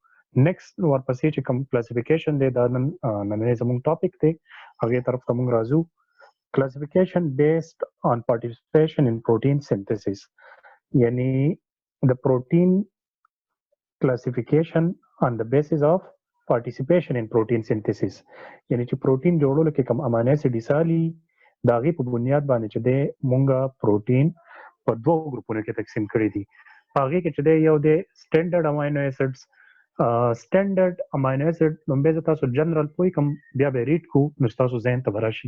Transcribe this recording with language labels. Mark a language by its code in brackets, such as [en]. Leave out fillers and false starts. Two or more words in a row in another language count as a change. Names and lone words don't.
[ps] نیکسټ ورپسې چې کوم کلاسیفیکیشن دی دا نننی زموږ ټاپک دی، هغې طرف ته مونږ راځو. [en] classification based on participation in protein synthesis, [ps] یعنی د پروټین [en] classification on the basis of participation in protein synthesis، [ps] یعنی چې پروټین جوړولو کې کوم [en] amino acid [ps] سالي د هغې په بنیاد باندې چې دی مونږه پروټین په دوو ګروپونو کې تقسیم کړي دي. په هغې کې چې دی یو دی [en] standard amino acids. standard amino acid [ps] لومبی زه تاسو جنرال پوه کوم بیا به ریډ کړو نو ستاسو ذهن ته به راشي.